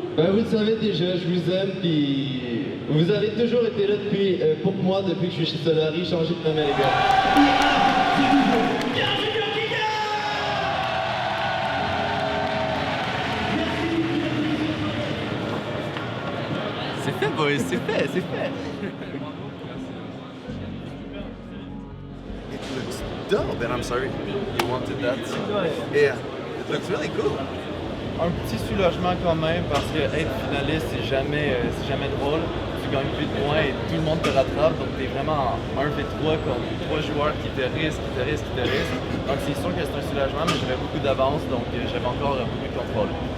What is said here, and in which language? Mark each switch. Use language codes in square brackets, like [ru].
[fr] Ben, vous le savez déjà, je vous aime, puis vous avez toujours été là depuis, pour moi depuis que je suis chez Solari, changez de nom les gars. C'est fait, boys, c'est fait. [en] It looks dope, and I'm sorry you wanted that. Yeah, it looks really cool. [fr] Un petit soulagement quand même parce que être finaliste c'est jamais drôle. Tu gagnes plus de points et tout le monde te rattrape, donc tu es vraiment en 1v3 contre 3 joueurs qui te risquent. Donc c'est sûr que c'est un soulagement, mais j'avais beaucoup d'avance, donc j'avais encore beaucoup de contrôle.